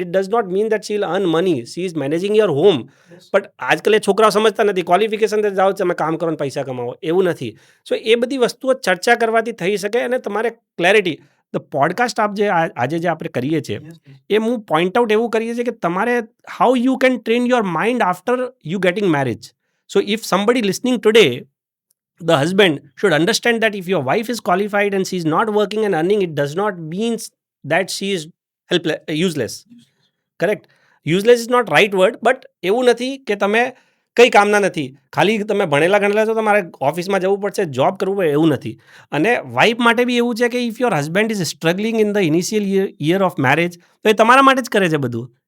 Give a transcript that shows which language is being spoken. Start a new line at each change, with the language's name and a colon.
English: It does not mean that she will earn money. She is managing your home.
Gujarati: But આજકાલ એ છોકરાઓ સમજતા નથી. Qualification જાઓ, તમે કામ કરો ને પૈસા કમાવો, એવું નથી. સો એ બધી વસ્તુઓ ચર્ચા કરવાથી થઈ શકે અને તમારે ક્લેરિટી. ધ પોડકાસ્ટ આજે જે આપણે કરીએ છીએ એ હું પોઈન્ટ આઉટ એવું કરીએ છીએ કે તમારે
English: How you can train your mind after you getting marriage. So if somebody listening today, the husband should understand that if your wife is qualified and she is not working and earning, it does not mean that she is useless. Correct? Useless is not right word, but
Gujarati: એવું નથી કે તમે કંઈ કામના નથી, ખાલી તમે ભણેલા ગણેલા છો, તમારે ઓફિસમાં જવું પડશે, જોબ કરવું પડે, એવું નથી. અને વાઇફ માટે બી એવું છે કે
English: if your husband is struggling in the initial year of marriage,
Gujarati: તો એ તમારા માટે જ કરે છે બધું.